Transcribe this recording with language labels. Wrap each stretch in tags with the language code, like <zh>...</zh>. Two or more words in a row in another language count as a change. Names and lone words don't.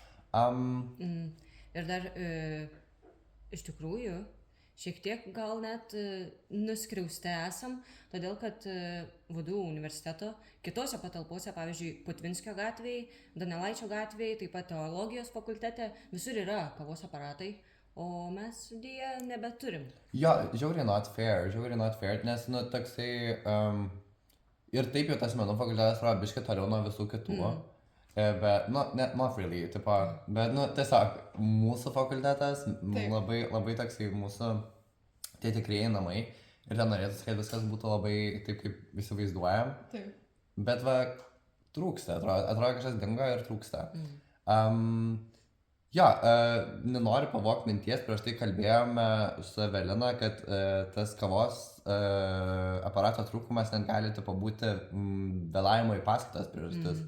<lt>Ir dar iš tikrųjų šiek tiek gal net nuskriausti esam, todėl kad VDU universiteto kitose patalpose, pavyzdžiui, Putvinskio gatvėje, Donelaičio gatvėje, taip pat teologijos fakultete, visur yra kavos aparatai, o mes dėja nebeturim. Jo, žiauriai</lt> <en>not fair,</en> <lt>nes, nu, toksai, ir taip jau tas menų fakultetas yra biškai toliau nuo visų kitų, bet, nu,</lt> <en>not really,</en> <lt>tipo, bet, nu, tiesiog, mūsų fakultetas labai, labai toksai mūsų tie tikrieji namai ir ten norėtųsi, kad viskas būtų labai taip, kaip įsivaizduojam, Taip. bet va, trūksta, atrodo kažkas dingo ir trūksta. Jo, nenoriu pavogti minties, prieš tai kalbėjome su Evelina, kad tas kavos aparato trūkumas net gali tipo, būti vėlavimo į paskaitas priežastis.</lt>